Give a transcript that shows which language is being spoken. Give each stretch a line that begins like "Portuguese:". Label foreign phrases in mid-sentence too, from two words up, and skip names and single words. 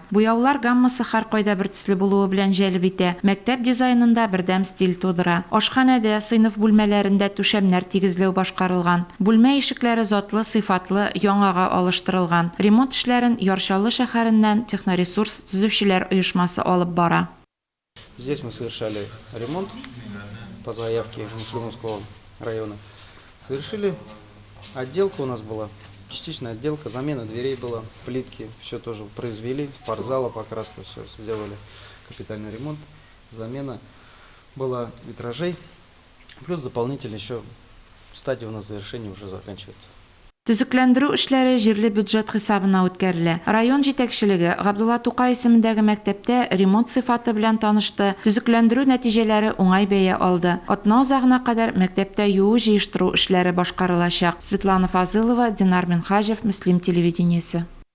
Tatar: Буяулар гаммасы һәркайда бер төсле булуы белән җәлеп итә. Мәктәп дизайнында бердәм стиль тудыра. Ашханәдә, сыйныф бүлмәләрендә түшәмнәр тигезләү башкарылган. Бүлмә ишекләре затлы, сыйфатлы, яңага алыштырылган. Ремонт эшләрен Ярчалы шәһәреннән Техноресурс төзүчеләр оешмасы алып бара.
Russian: Здесь мы совершали ремонт по заявке Муслимовского района. Совершили. Отделка у нас была, частичная отделка, замена дверей была, плитки, все тоже произвели, спортзала, покраска, все сделали, капитальный ремонт, замена была витражей, плюс дополнительно еще стадия у нас завершения уже заканчивается.
Tatar: Төзекләндерү эшләре җирле бюджет хисабына үткәрелә. Район җитәкчелеге Габдулла Тукай исемендәге мәктәптә ремонт сыйфаты белән танышты. Төзекләндерү нәтиҗәләре уңай бәя алды. Атна азагына кадәр мәктәптә юу җыештыру эшләре башкарылачак. Светлана Фазылова, Динар Минхажев, Мөслим телевидениесе.